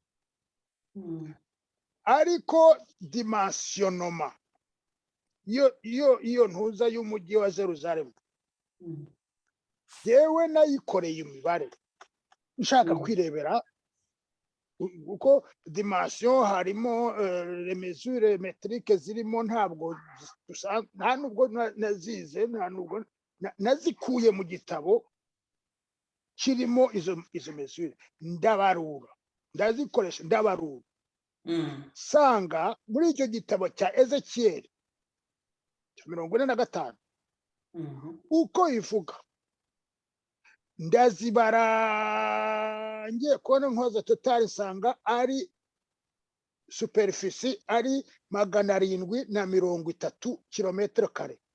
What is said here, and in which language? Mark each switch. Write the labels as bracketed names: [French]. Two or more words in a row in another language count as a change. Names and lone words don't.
[Kinyarwanda] Ariko dimensionnement iyo ntuza y'umujyi wa Yerusalemu yewe nayikoreye imibare nshaka kwirebera uko dimension harimo [French] les mesures métriques [Kinyarwanda] zirimo, ntabwo nta nubwo nazize, nta nubwo nazikuye mu gitabo kirimo izo mesures, ndazikoresha ndabarura. Sanga muri icyo gitabo cya Ezekiyeli 45 uko ivuga ndazibara, ngiye kubona nkoza total sanga ari superficie ari 730 kilometre kare.